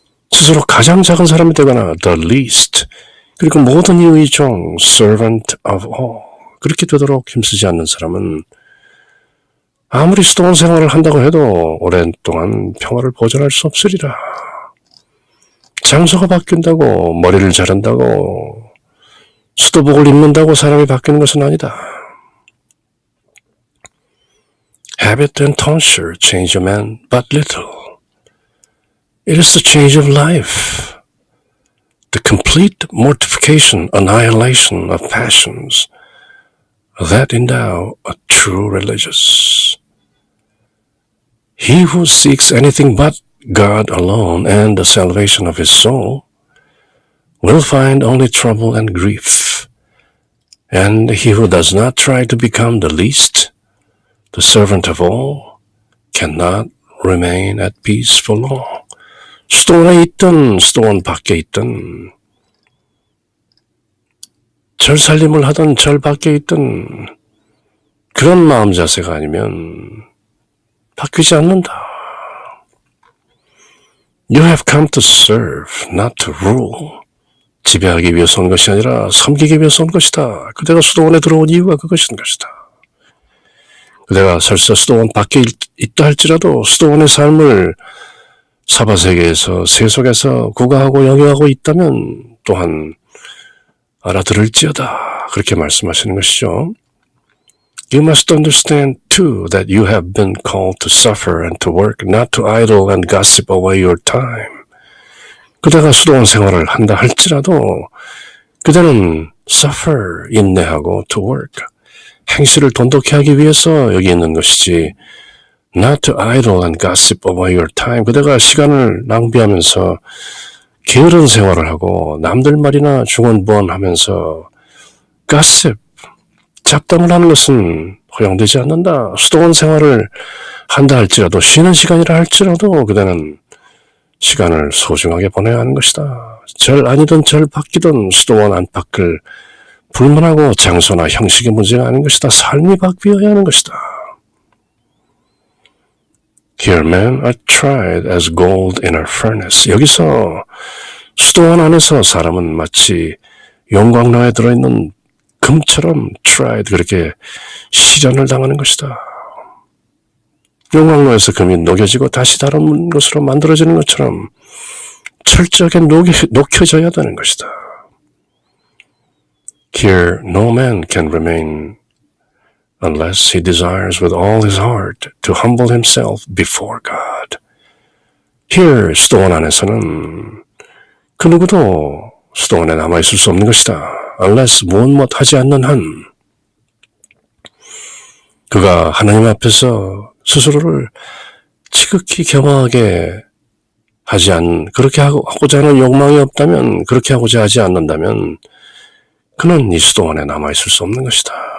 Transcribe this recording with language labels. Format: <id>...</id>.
<ko>스스로 가장 작은 사람이 되거나</ko> <en>the least,</en> <ko>그리고 모든 이의 종</ko> <en>servant of all,</en> <ko>그렇게 되도록 힘쓰지 않는 사람은 아무리 수도원 생활을 한다고 해도 오랜 동안 평화를 보존할 수 없으리라. 장소가 바뀐다고, 머리를 자른다고, 수도복을 입는다고 사람이 바뀌는 것은 아니다.</ko> <en>Habit and tonsure change a man but little. It is the change of life, the complete mortification, annihilation of passions that endow a true religious. He who seeks anything but God alone and the salvation of his soul will find only trouble and grief. And he who does not try to become the least, the servant of all, cannot remain at peace for long.</en> <ko>수도원에 있든 수도원 밖에 있든 절 살림을 하든 절 밖에 있든 그런 마음 자세가 아니면 바뀌지 않는다.</ko> <en>You have come to serve, not to rule.</en> <ko>지배하기 위해서 온 것이 아니라 섬기기 위해서 온 것이다. 그대가 수도원에 들어온 이유가 그것인 것이다. 그대가 설사 수도원 밖에 있다 할지라도 수도원의 삶을 사바세계에서 세속에서 구가하고 영위하고 있다면 또한 알아들을지어다. 그렇게 말씀하시는 것이죠.</ko> <en>You must understand too that you have been called to suffer and to work, not to idle and gossip away your time.</en> <ko>그대가 수도원 생활을 한다 할지라도 그대는 suffer, 인내하고</ko> <en>to work,</en> <ko>행실을 돈독히 하기 위해서 여기 있는 것이지</ko> <en>not to idle and gossip away your time.</en> <ko>그대가 시간을 낭비하면서 게으른 생활을 하고 남들 말이나 중언부언하면서 gossip, 잡담을 하는 것은 허용되지 않는다. 수도원 생활을 한다 할지라도 쉬는 시간이라 할지라도 그대는 시간을 소중하게 보내야 하는 것이다. 절 아니든 절 밖이든 수도원 안팎을 불문하고 장소나 형식의 문제가 아닌 것이다. 삶이 바뀌어야 하는 것이다.</ko> <en>Here men are tried as gold in a furnace.</en> <ko>여기서 수도원 안에서 사람은 마치 용광로에 들어있는 금처럼 tried, 그렇게 시련을 당하는 것이다. 용광로에서 금이 녹여지고 다시 다른 것으로 만들어지는 것처럼 철저하게 녹여져야 되는 것이다.</ko> <en>Here no man can remain unless he desires with all his heart to humble himself before God.</en> <ko>Here 수도원 안에서는 그 누구도 수도원에 남아있을 수 없는 것이다. unless 무엇 하지 않는 한 그가 하나님 앞에서 스스로를 지극히 겸허하게 그렇게 하고자 하는 욕망이 없다면, 그렇게 하고자 하지 않는다면 그는 이 수도원에 남아있을 수 없는 것이다.</ko>